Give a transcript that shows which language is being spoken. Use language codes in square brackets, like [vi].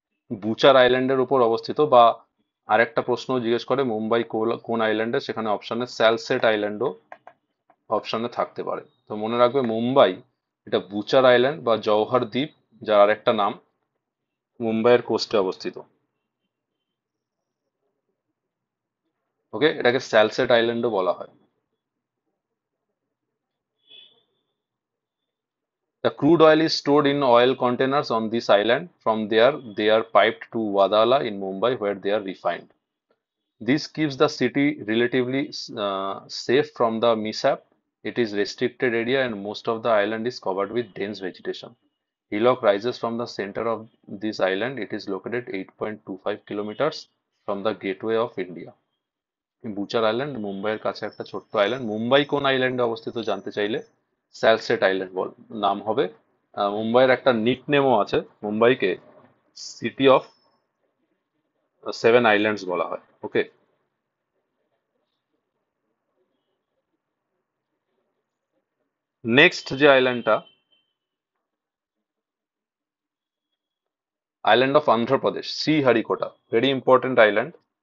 [bn] Butcher আইল্যান্ডের উপর অবস্থিত, বা আরেকটা প্রশ্ন জিজ্ঞেস করে মুম্বাই কোন আইল্যান্ডে, সেখানে অপশনে স্যালসেট আইল্যান্ডও অপশনে থাকতে পারে। তো মনে রাখবে মুম্বাই এটা বুচার আইল্যান্ড বা জওহর দ্বীপ, যার আরেকটা নাম, মুম্বাইয়ের কোস্টে অবস্থিত। ওকে, এটাকে স্যালসেট আইল্যান্ডও বলা হয়। [en] The crude oil is stored in oil containers on this island. From there, they are piped to Wadala in Mumbai, where they are refined. This keeps the city relatively safe from the mishap. It is restricted area and most of the island is covered with dense vegetation. Hillock rises from the center of this island. It is located 8.25 kilometers from the gateway of India. [bn] Butcher island মুম্বাইয়ের কাছে একটা ছোট্ট island. Mumbai কোন আইল্যান্ডে অবস্থিত জানতে চাইলে স্যালসেট island নাম হবে। মুম্বাইয়ের একটা নিক নেমও আছে, মুম্বাইকে সিটি অফ সেভেন আইল্যান্ডস বলা হয়। ওকে, নেক্সট যে আইল্যান্ডটা, [en] island of Andhra Pradesh, [bn] শ্রীহারিকোটা, [en] Very important island.